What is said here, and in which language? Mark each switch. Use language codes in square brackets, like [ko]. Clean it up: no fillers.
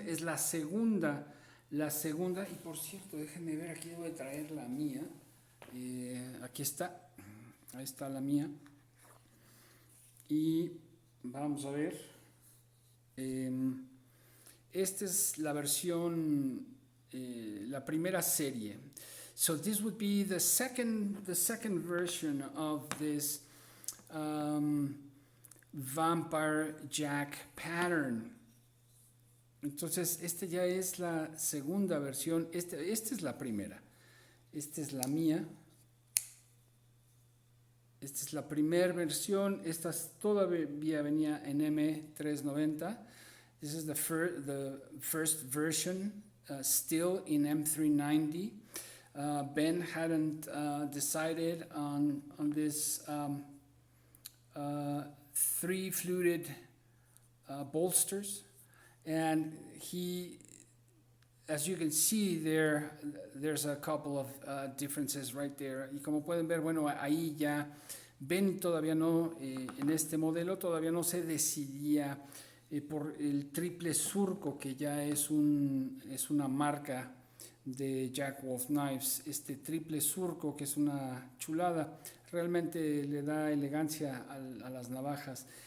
[es] Es la segunda, y por cierto, déjenme ver, aquí voy a traer la mía. Aquí está, ahí está la mía. Y vamos a ver. Esta es la versión, la primera serie. [en] So this would be the second version of this Vampire Jack pattern. [es] Entonces, esta ya es la segunda versión. Esta es la primera. Esta es la mía. Esta es la primera versión. Esta todavía venía en M390. [en] This is the first version, still in M390. Ben hadn't decided on this three fluted bolsters, and he, as you can see there's a couple of differences right there. [es] Y como pueden ver, bueno, ahí ya Ben todavía no, en este modelo todavía no se decidía por el triple surco, que ya es una marca de Jack Wolf Knives. Este triple surco, que es una chulada, realmente le da elegancia a las navajas.